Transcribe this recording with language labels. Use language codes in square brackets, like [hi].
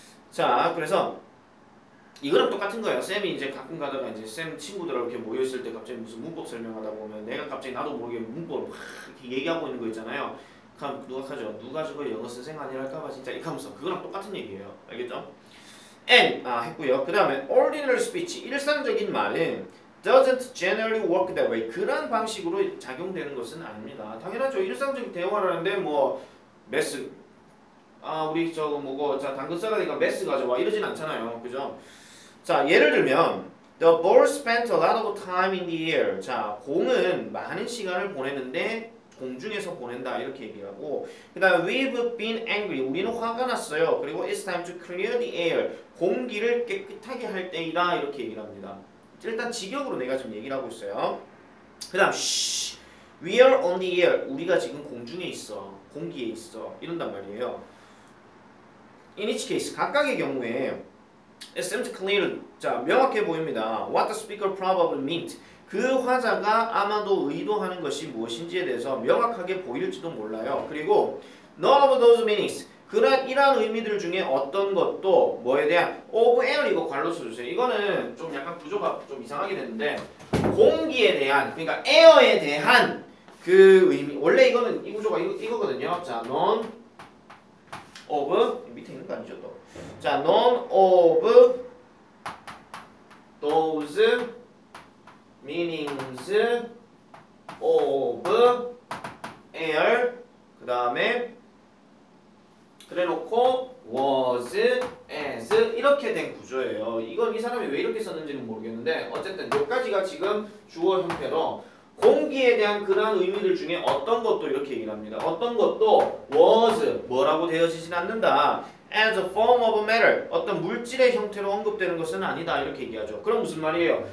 [ko] 자, 그래서 이거랑 똑같은 거예요. 쌤이 이제 가끔 가다가 이제 쌤 친구들하고 이렇게 모여있을 때 갑자기 무슨 문법 설명하다 보면 내가 갑자기 나도 모르게 문법을 막 이렇게 얘기하고 있는 거 있잖아요. 그럼 누가 하죠? 누가 저거 영어 선생 아니랄까봐 진짜 이렇게 하면서 그거랑 똑같은 얘기예요. 알겠죠? [en] and [ko] 했고요. 그 다음에 [en] ordinary speech, [ko] 일상적인 말은 [en] doesn't generally work that way. [ko] 그런 방식으로 작용되는 것은 아닙니다. 당연하죠. 일상적인 대화를 하는데 메스 우리 자 당근 썰어니까 메스 가져와 이러진 않잖아요. 그죠? [en] 자, 예를 들면 the ball spent a lot of time in the air. [ko] 자, 공은 많은 시간을 보냈는데 공중에서 보낸다 이렇게 얘기하고 그 다음에 [en] we've been angry. [ko] 우리는 화가 났어요. [en] 그리고 it's time to clear the air. [ko] 공기를 깨끗하게 할 때이다 이렇게 얘기를 합니다. 일단 직역으로 내가 좀 얘기를 하고 있어요. [en] 그 다음 we are on the air. [ko] 우리가 지금 공중에 있어. 공기에 있어. 이런단 말이에요. [en] In each case, [ko] 각각의 경우에 [en] it seems clear. [ko] 자, 명확해 보입니다. [en] What the speaker probably meant. [ko] 그 화자가 아마도 의도하는 것이 무엇인지에 대해서 명확하게 보일지도 몰라요. 그리고 [en] none of those meanings [ko] 이러한 의미들 중에 어떤 것도 뭐에 대한 of air 이거 괄호 써주세요. 이거는 좀 약간 구조가 좀 이상하게 됐는데 공기에 대한 그러니까 air에 대한 그 의미 원래 이거는 이 구조가 이거거든요. 자, none of 밑에 있는 거 아니죠 또. [en] 자, none of those meanings of air [ko] 그 다음에 그래놓고 [en] was, as [ko] 이렇게 된 구조예요. 이건 이 사람이 왜 이렇게 썼는지는 모르겠는데 어쨌든 여기까지가 지금 주어 형태로 공기에 대한 그러한 의미들 중에 어떤 것도 이렇게 얘기를 합니다. 어떤 것도 was 뭐라고 되어지진 않는다. [en] as a form of matter [ko] 어떤 물질의 형태로 언급되는 것은 아니다 이렇게 얘기하죠. 그럼 무슨 말이에요?